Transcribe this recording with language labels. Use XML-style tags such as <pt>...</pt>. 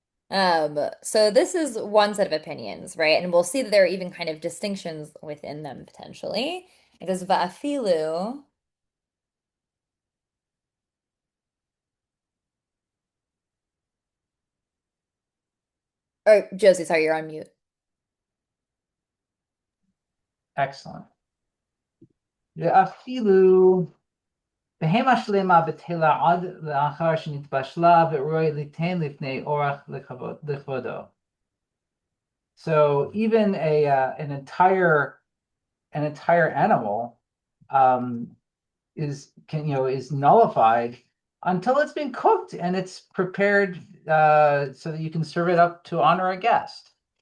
<en>So this is one set of opinions, right? And we'll see that there are even kind of distinctions within them potentially. It goes va'afilu. Or Josie, sorry, you're on mute. Excellent.</en> <he>ואפילו בהמה שלמה בתחילה עד לאחר שנתבשלה וראוי ליתן לפני אורח לכבודו.</he> <en>So even an entire animal is nullified until it's been cooked and it's prepared so that you can serve it up to honor a guest.</en>